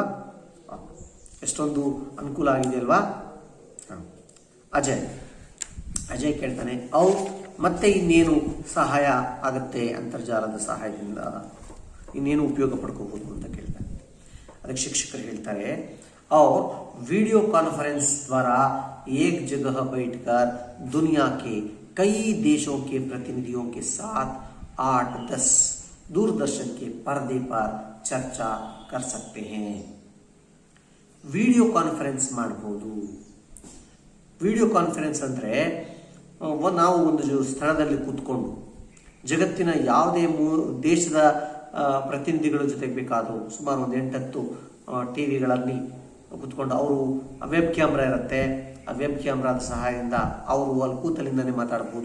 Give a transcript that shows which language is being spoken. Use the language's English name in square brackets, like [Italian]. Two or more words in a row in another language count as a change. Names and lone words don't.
[Kannada] ಎಷ್ಟೊಂದು ಅನುಕೂಲ ಆಗಿದೆ ಅಲ್ವಾ? ಅಜಯ್ ಕೇಳ್ತಾನೆ, ಮತ್ತೆ ಇನ್ನೇನು ಸಹಾಯ ಆಗುತ್ತೆ ಅಂತರ್ಜಾಲದ ಸಹಾಯದಿಂದ, ಇನ್ನೇನು ಉಪಯೋಗ ಪಡ್ಕೋಬಹುದು ಅಂತ ಕೇಳ್ತಾನೆ. ಅದಕ್ಕೆ ಶಿಕ್ಷಕರು ಹೇಳ್ತಾರೆ, [Hindi] और [English] video conference [Hindi] द्वारा एक जगह बैठकर दुनिया के कई देशों के प्रतिनिधियों के साथ 8-10 दूरदर्शन के पर्दे पर चर्चा कर सकते हैं. [English] video conference [Kannada] ಮಾಡಬಹುದು. [English] video conference [Kannada] ಅಂದರೆ ನಾವು ಒಂದು ಸ್ಥಳದಲ್ಲಿ ಕೂತ್ಕೊಂಡು ಜಗತ್ತಿನ ಯಾವುದೇ ದೇಶದ ಪ್ರತಿನಿಧಿಗಳ ಜೊತೆಗೆ ಬೇಕಾದರೂ ಸುಮಾರು ಒಂದು 8-10 ಟಿವಿಗಳಲ್ಲಿ ಕೂತ್ಕೊಂಡು, ಅವರು [English] web camera [Kannada] ಇರುತ್ತೆ, ಆ ವೆಬ್ ಕ್ಯಾಮ್ರಾದ ಸಹಾಯದಿಂದ ಅವರು ಅಲ್ಲಿ ಕೂತಲಿಂದನೇ ಮಾತಾಡ್ಬೋದು.